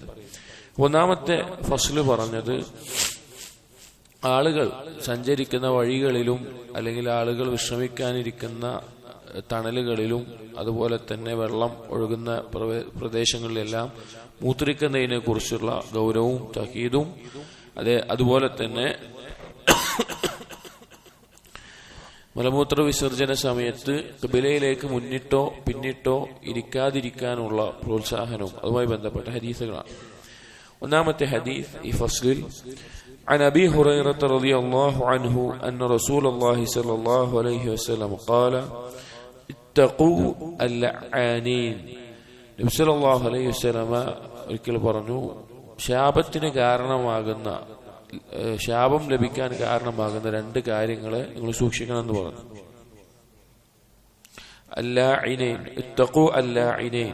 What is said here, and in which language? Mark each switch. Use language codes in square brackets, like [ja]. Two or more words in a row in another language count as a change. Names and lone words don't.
[ml] ഒന്നാമത്തെ ഫസ്ല് പറഞ്ഞത് ആളുകൾ സഞ്ചരിക്കുന്ന വഴികളിലും അല്ലെങ്കിൽ ആളുകൾ വിശ്രമിക്കാനിരിക്കുന്ന തണലുകളിലും അതുപോലെ തന്നെ വെള്ളം ഒഴുകുന്ന പ്രദേശങ്ങളിലെല്ലാം മൂത്രിക്കുന്നതിനെ കുറിച്ചുള്ള ഗൗരവവും തഹീദും അതുപോലെ തന്നെ മലമൂത്ര വിസർജന സമയത്ത് ഖിബലയിലേക്ക് മുന്നിട്ടോ പിന്നിട്ടോ ഇരിക്കാതിരിക്കാനുള്ള പ്രോത്സാഹനവും അതുമായി ബന്ധപ്പെട്ട ഹദീസുകളാണ്. ഒന്നാമത്തെ ഹദീസ് ഈ ഫസ്ലിൽ [ar] عن أبي هريرة رضي الله عنه أن رسول الله صلى الله عليه وسلم قال اتقوا اللعانين. [ml] നബി [ar] صلى الله عليه وسلم [ml] ഒരിക്കൽ പറഞ്ഞു, ശാപം ലഭിക്കാൻ കാരണമാകുന്ന രണ്ട് കാര്യങ്ങളെ നിങ്ങൾ സൂക്ഷിക്കണമെന്ന് പറഞ്ഞു. [ar] اللعانين، اتقوا اللعانين.